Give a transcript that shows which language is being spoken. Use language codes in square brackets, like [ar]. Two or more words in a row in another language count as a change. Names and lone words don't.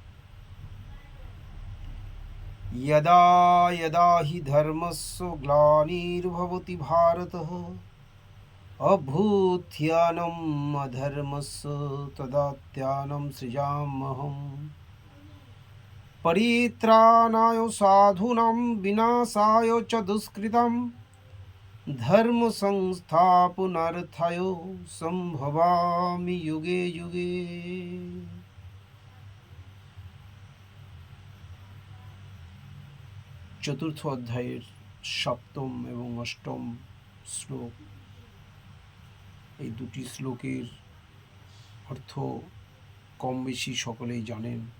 [sa] यदा यदा हि धर्मस्य ग्लानिर्भवति भारतः अभ्युत्थानम् अधर्मस्य तदात्मानं सृजाम्यहम्। परित्राणाय साधूनां विनाशाय च दुष्कृतां धर्म संस्थापनार्थाय संभवामि युगे युगे। [bn] চতুর্থ অধ্যায়ের সপ্তম এবং অষ্টম শ্লোক, এই দুটি শ্লোকের অর্থ কম বেশি সকলেই জানেন,